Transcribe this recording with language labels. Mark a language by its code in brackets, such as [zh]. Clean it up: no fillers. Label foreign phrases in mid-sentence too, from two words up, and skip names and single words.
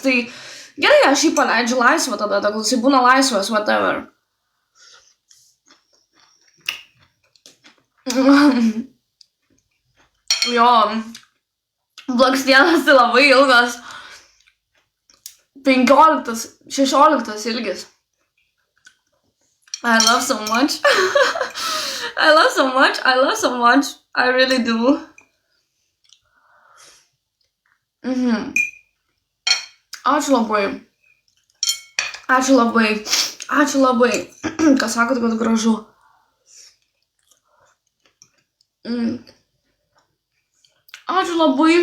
[lt] Tai gerai, aš jį paleidžiu laisvą tada, tegul jis būna laisvas, whatever. Jo, blakstienas tai labai ilgas. 16 ilgis. [en] I love so much. I love so much. I love so much. I really do. [lt] Ačiū labai. Ačiū labai. Ačiū labai. Kas sakot, kad gražu. Ačiū labai.